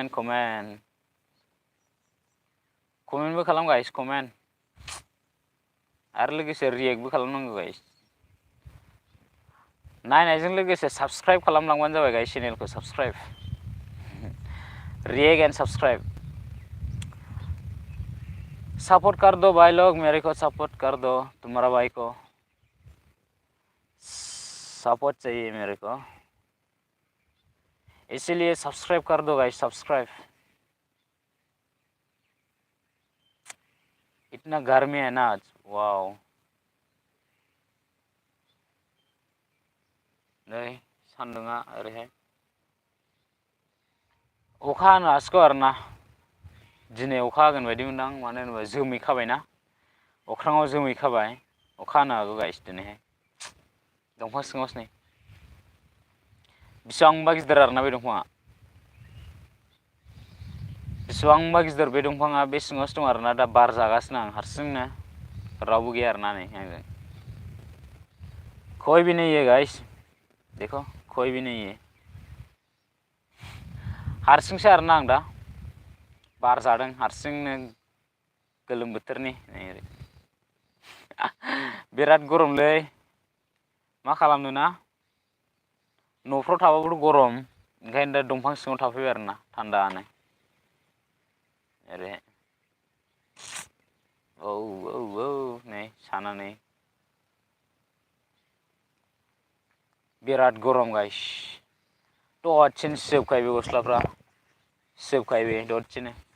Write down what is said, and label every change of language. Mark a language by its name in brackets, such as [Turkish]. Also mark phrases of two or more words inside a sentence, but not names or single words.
[Bodo] कमेन्टबो खालाम गाइस कमेन्ट आरो लोगोसे रियेक्टबो खालामनांगौ गाइस नायनायजों लोगोसे साबसक्राइब खालामलांबानो जाबाय गाइस चेनेलखौ साबसक्राइब [English] react and subscribe [Hindi] सपोर्ट कर दो भाई लोग मेरे को सपोर्ट कर दो तुम्हारा भाई को सपोर्ट चाहिए मेरे को इसीलिए सब्सक्राइब कर दो गाइस सब्सक्राइब इतना गर्मी है ना आज वाओ [Bodo] नै सान्दुङा ओरैहाय अखा हानो हासिगौ आरोना दिनै अखा हागोन बायदि मोनदां मानो होनोबा जोमै खाबायना अख्राङाव जोमै खाबाय अखा हानो हागौ गाइस दिनैहाय दंफां सिङावसो नै बेसेबांबा गिदिर आरोना बे दंफाङा बेसेबांबा गिदिर बे दंफाङा बे सिङावसो दं आरोना दा बार जागासिनो आं हारसिंनो रावबो गैया आरोना नै आंजों [Hindi] कोई भी नहीं है गाइस देखो कोई भी नहीं है [Bodo] हारसिंसो आरोना आं दा बार जादों हारसिंनो गोलोम बोथोरनि बिराद गरमलै मा खालामनो ना न'फ्राव थाबाबोथ' गरम ओंखायनो दा दंफां सिङाव थाफैबाय आरोना थान्दानो ओरैहाय औ नै साना नै बिराद गरम गाइस दसेनो सिजोबखायो बे गस्लाफ्रा सिजोबखायो बे दसेनो